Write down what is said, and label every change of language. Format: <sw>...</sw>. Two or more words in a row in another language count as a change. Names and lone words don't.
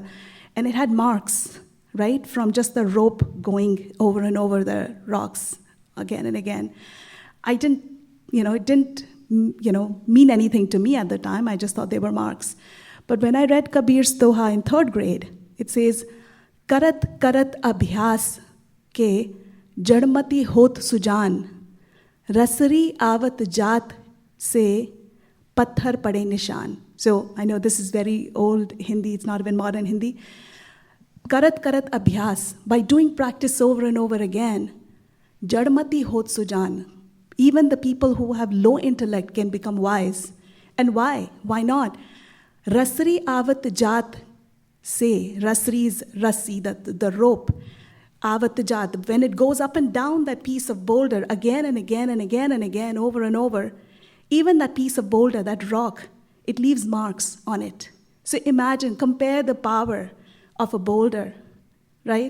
<en>And it had marks, right, from just the rope going over and over the rocks again and again. It didn't mean anything to me at the time. I just thought they were marks. But when I read Kabir's Doha in third grade, it says,</en> <hi>करत करत अभ्यास के जड़मति होत सुजान, रसरी आवत जात से पत्थर पड़े निशान.</hi> <en>So I know this is very old Hindi, it's not even modern Hindi.</en> <hi>करत करत अभ्यास,</hi> <en>by doing practice over and over again,</en> <hi>जड़मति होत सुजान,</hi> <en>even the people who have low intellect can become wise. And why? Why not?</en> <hi>रसरी आवत जात से,</hi> <en>rasri is rasi, the rope.</en> <hi>आवत जात,</hi> <en>when it goes up and down that piece of boulder again and again and again and again, over and over, even that piece of boulder, that rock, it leaves marks on it. So imagine, compare the power of a boulder, right?</en>